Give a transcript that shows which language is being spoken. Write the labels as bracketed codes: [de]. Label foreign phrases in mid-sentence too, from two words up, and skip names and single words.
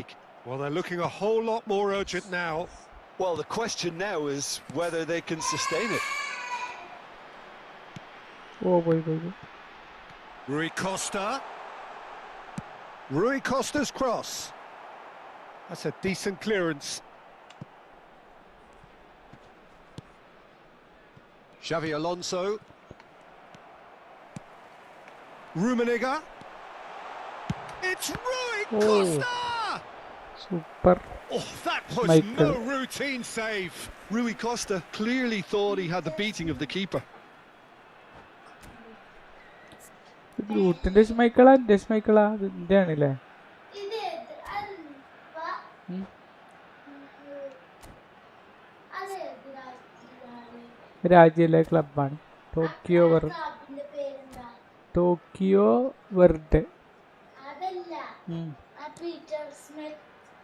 [en] Well, they're looking a whole lot more urgent now. Well, the question now is whether they can sustain it. Oh, boy. Rui Costa. Rui Costa's cross. That's a decent clearance. Xavi Alonso. Rummenigge. It's Rui Costa! Super. Oh, that was no routine save. Rui Costa clearly thought he had the beating of the keeper. [ml] രാജ്യയിലെ ക്ലബാണ് ടോക്കിയോ വെർഡെ.